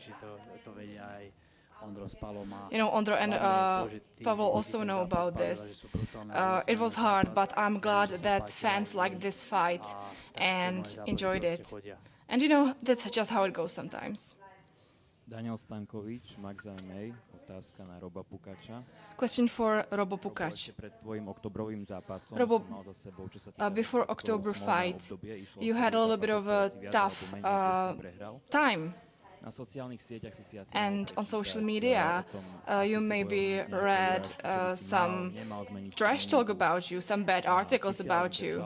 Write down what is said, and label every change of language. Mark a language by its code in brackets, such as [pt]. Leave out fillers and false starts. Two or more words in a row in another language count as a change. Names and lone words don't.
[en] Ondro and Pavel also know about this. It was hard, but I'm glad that fans liked this fight and enjoyed it. And that's just how it goes sometimes. [sk] Daniel Stankovič, Max MMA, otázka na Roba Pukača. [en] Question for Robo Pukač. [sk] Pred tvojim oktobrovým zápasom Robo, si mal za sebou, čo sa týka [en] before October fight, you had a little bit of a tough time. And on social media, you maybe read some trash talk about you, some bad articles about you.